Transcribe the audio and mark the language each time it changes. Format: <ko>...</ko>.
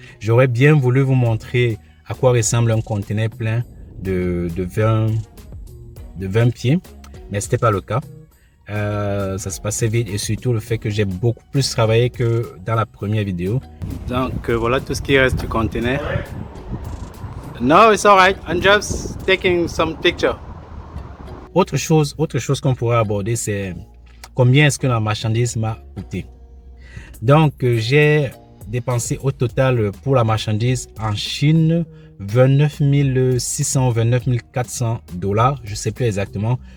<fr>J'aurais bien voulu vous montrer à quoi ressemble un conteneur plein de 20 pieds, mais ce n'était pas le cas. Ça se passait vite et surtout le fait que j'ai beaucoup plus travaillé que dans la première vidéo. Donc voilà tout ce qui reste du conteneur.</fr> <en>No, it's alright. I'm just taking some picture.</en> <fr>Autre chose qu'on pourrait aborder, c'est combien est-ce que la marchandise m'a coûté. Donc j'ai dépensé au total pour la marchandise en Chine 29 600, 29 400 $. Je ne sais plus exactement.</fr>